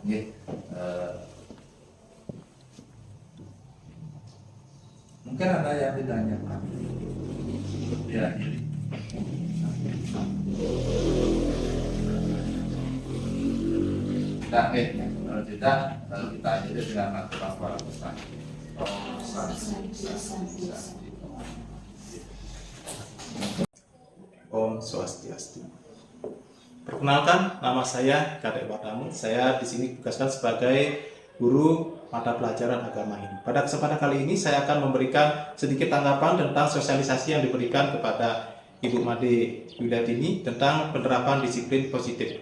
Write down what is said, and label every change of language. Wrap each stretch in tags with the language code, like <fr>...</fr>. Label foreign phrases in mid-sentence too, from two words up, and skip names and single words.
<id>Mungkin ada yang ditanyakan. Ya, ini. Nah, kalau tidak, kita akhiri dengan aturan para pesan.</id> <sa>Om Swastiastu.</sa> <id>Perkenalkan, nama saya Kadek Batamu. Saya di sini ditugaskan sebagai guru mata pelajaran agama ini. Pada kesempatan kali ini saya akan memberikan sedikit tanggapan tentang sosialisasi yang diberikan kepada Ibu Made Yuliatini tentang penerapan disiplin positif.</id>